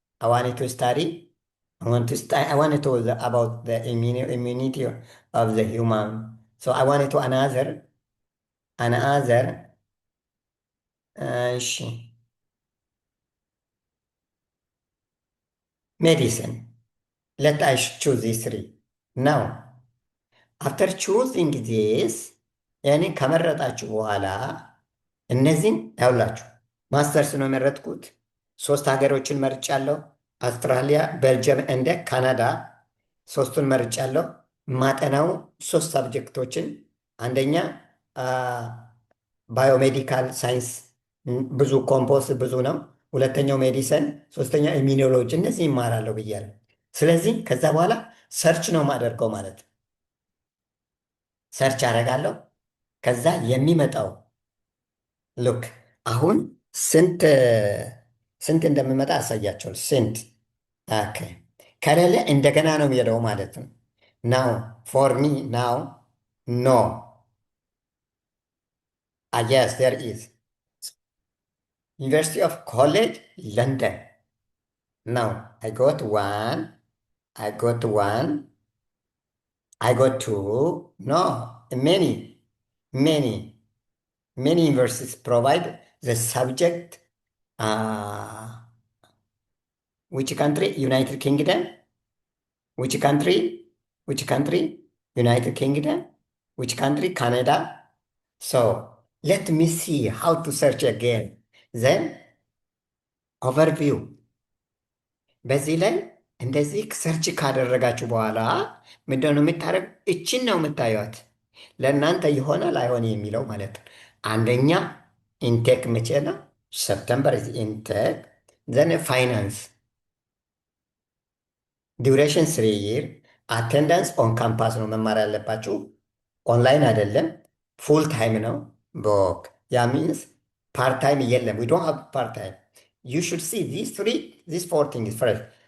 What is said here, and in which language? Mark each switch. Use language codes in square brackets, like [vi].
[en] I wanted to study. I wanted to about the immunity of the human. So I wanted to another. እሺ medicine. Let us choose these three. Now, after choosing this, [am] ያኔ ከመረጣችሁ በኋላ እነዚህን ያውላችሁ ማስተርስ ነው የመረጥኩት። 3 ሀገሮችን መርጫለሁ። አውስትራሊያ፣ ቤልጅየም እንደ ካናዳ 3ቱን መርጫለሁ። ማጠናው 3 ሳብጀክቶችን፣ አንደኛ ባዮሜዲካል ሳይንስ ብዙ ኮምፖስ ብዙ ነው። ሁለተኛው ሜዲሰን፣ ሶስተኛ ኢሚኖሎጂ። እነዚህ ይማራለሁ ብያለሁ። ስለዚህ ከዛ በኋላ ሰርች ነው የማደርገው ማለት ነው። ሰርች አደርጋለሁ። ከዛ የሚመጣው ሉክ አሁን ስንት እንደሚመጣ አሳያቸዋል። ስንት ኦኬ። ከሌለ እንደገና ነው የሚሄደው ማለት ነው። [en] ናው ፎር ሚ ናው ኖ የስ ዜር ኢዝ [am] University of College London. [en] Now I got one, I got one, I got two. No, many, many universities provide the subject. Uh, which country? United Kingdom. Which country? Which country? United Kingdom. Which country? Canada. So let me see how to search again. Then overview. [am] በዚህ ላይ እንደዚህ ሰርች ካደረጋችሁ በኋላ ምንድነው የምታደርግ? እችን ነው የምታዩት። ለእናንተ ይሆናል አይሆን የሚለው ማለት ነው። አንደኛ ኢንቴክ መቼ ነው? [en] ሰፕተምበር ኢንቴክ። ዘን ፋይናንስ ዲዩሬሽን 3 ይር። አቴንዳንስ ኦን ካምፓስ [am] ነው መማር ያለባችሁ፣ ኦንላይን አይደለም። [en] ፉል ታይም ነው ቦክ። ያ ሚንስ ፓርት ታይም የለም። ዊ ዶንት ሃቭ ፓርት ታይም። You should see these 4 things first.